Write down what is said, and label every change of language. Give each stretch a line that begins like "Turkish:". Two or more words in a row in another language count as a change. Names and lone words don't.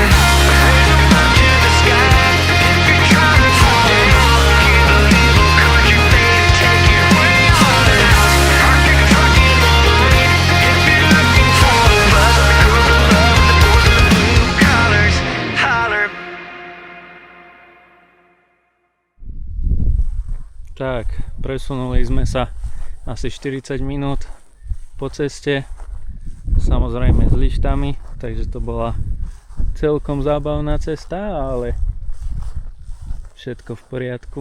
English: Raise 'em up to the sky if you're trying to throw down. Get a little country fade and take it way on out. Park your truck in the line if you're looking for a buzz, and the girls in love with the boys in the blue collars. Holler.
Slovak: Tak, presunuli sme sa asi 40 minút po ceste, samozrejme s lištami, takže to bola celkom zábavná cesta, ale všetko v poriadku.